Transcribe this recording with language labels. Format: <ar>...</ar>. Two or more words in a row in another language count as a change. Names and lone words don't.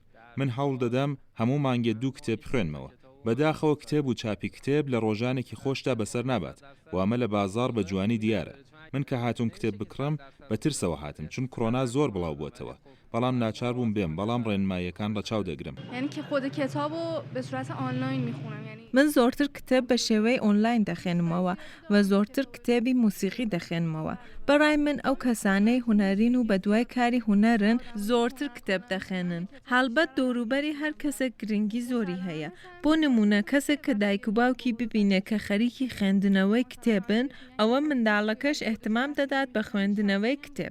<ckb>من هەوڵ دەدەم هەموو مانگێ 2 کتێب خوێنمەوە. بەداخەوە کتێب و چاپی کتێب لە ڕۆژانێکی خۆشدا بەسەر نابات و ئەمە لە بازار بە جوانی دیارە. من کە هاتووم کتێب بکڕم بە ترسەوە هاتم چون کۆڕۆنا زۆر بڵاو بووەتەوە، بەڵام ناچار بووم بێم، بەڵام ڕێنماییەکان ڕەچاو دەگرم.</ckb> <fa>یعنی که خود کتابو به صورت آنلاین میخونم. یعنی</fa> <ckb>من زۆرتر کتێب بە شێوەی ئۆنلاین دەخێنمەوە و زۆرتر کتێبی موسیقی دەخێنمەوە. بەڕای من ئەو کەسانەی هونەرین و بە دوای کاری هونەرن زۆرتر کتێب دەخێنن. هەڵبەت دەوروبەری هەر کەسێک گرنگی زۆری هەیە. بۆ نمونە کەسێک کە دایک و باوکی ببینێ کە خەریکی خوێندنەوەی کتێبن، ئەوە منداڵەکەش احتمام دەدات بە خوێندنەوەی کتێب.</ckb>